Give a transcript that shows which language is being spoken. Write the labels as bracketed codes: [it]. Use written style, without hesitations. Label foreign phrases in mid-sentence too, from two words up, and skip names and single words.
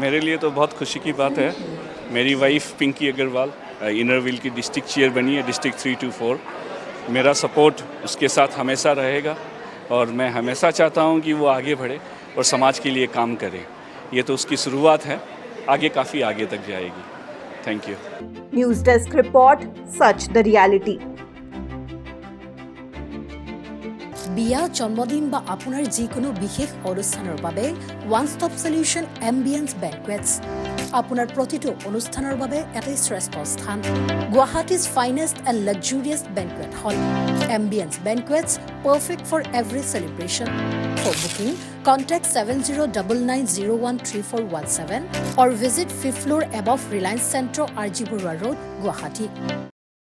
[hi] मेरे लिए तो बहुत खुशी की बात है। मेरी वाइफ पिंकी अग्रवाल इनर व्हील की [en] district chair [hi] बनी है, डिस्ट्रिक्ट 324। मेरा सपोर्ट उसके साथ हमेशा रहेगा और मैं हमेशा चाहता हूँ कि वो आगे बढ़े और समाज के लिए काम करे। ये तो उसकी शुरुआत है, आगे काफ़ी आगे तक जाएगी। [en] thank you. News desk report, Sach the Reality. [as] বিয়া, জন্মদিন বা আপোনাৰ যিকোনো বিশেষ অনুষ্ঠানৰ বাবে [en] one stop solution [as] এম্বিয়েন্স বেংকুৱেটছ। আপোনাৰ প্ৰতিটো অনুষ্ঠানৰ বাবে এটাই শ্ৰেষ্ঠ স্থান, [en] Guwahati's finest and luxurious banquet hall. Ambience Banquets, perfect for every celebration. For booking, contact 7099013417 or visit 5th floor above Reliance Centro, RG Burwa Road, Guwahati.